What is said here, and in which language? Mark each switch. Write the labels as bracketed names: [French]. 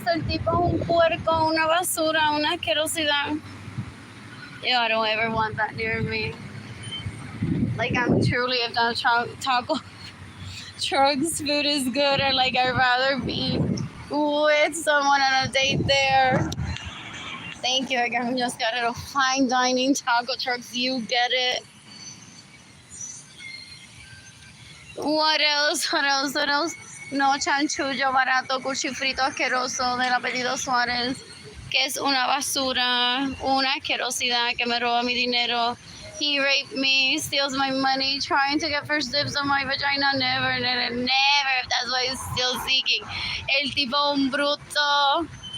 [Spanish] tipo un puerco, una basura, una asquerosidad. [English] Ew, I don't ever want that near me. Like, I'm truly, if that taco truck's food is good, or like, I'd rather be with someone on a date there. Thank you. I just got it. A fine dining taco trucks. You get it. What else? What else? What else? [Spanish] No chanchullo barato, cuchifrito asqueroso del apellido Suárez, que es una basura, una asquerosidad que me roba mi dinero. [English] He raped me, steals my money, trying to get first dibs on my vagina. Never, never, never. That's why he's still seeking. [Spanish] El tipo un bruto.